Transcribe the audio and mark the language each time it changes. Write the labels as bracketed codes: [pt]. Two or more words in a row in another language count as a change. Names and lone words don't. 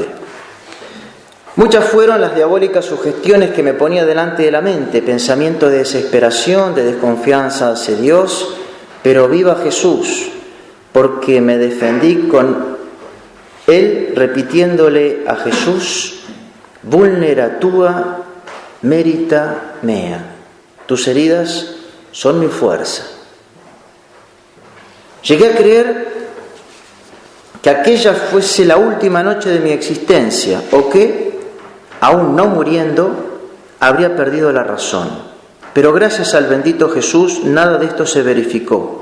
[es] Muchas fueron las diabólicas sugestiones que me ponía delante de la mente, pensamientos de desesperación, de desconfianza hacia Dios, pero viva Jesús, porque me defendí con Él repitiéndole a Jesús: [la] vulnera tua, merita mea. [es] Tus heridas son mi fuerza. Llegué a creer que aquella fuese la última noche de mi existencia, o que, aún no muriendo, habría perdido la razón. Pero gracias al bendito Jesús, nada de esto se verificó.